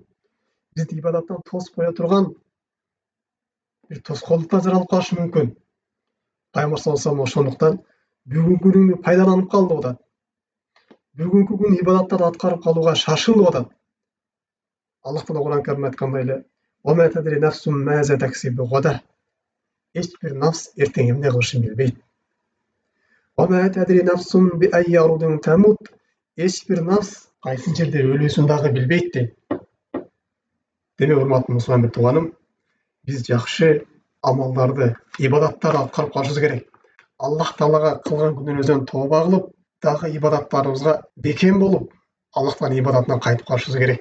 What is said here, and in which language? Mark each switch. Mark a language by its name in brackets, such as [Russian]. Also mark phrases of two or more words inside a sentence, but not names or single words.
[Kyrgyz] Бизди ибадаттан тосуп кое турган бир тоскоолдуктар жаралып калышы мүмкүн. Пайгамбар [Arabic] صلى الله عليه وسلم [Kyrgyz] ошондуктан бүгүнкү күнүңдү пайдаланып кал деп атат. Бүгүнкү күн ибадаттарды аткарып калууга шашыл деп атат. Аллах Таала Кур'ан Каримде айткандай эле: [Arabic] "وما تدري نفس ماذا تكسب غدا". [Kyrgyz] Эч бир нафс эртең эмне кылышын билбейт. [Arabic] "وما تدري نفس بأي أرض تموت". [Kyrgyz] Эч бир нафс кайсы жерде өлүүсүн дагы билбейт дейт. Демек, урматтуу мусулман бир тууганым, биз жакшы амалдарды, ибадаттарды аткарып калышыбыз керек. Аллах Таалага кылган күнөөбүздөн тооба кылып, дагы ибадаттарыбызга бекем болуп, Аллах Тааланын ибадатынан кайтып калышыбыз керек.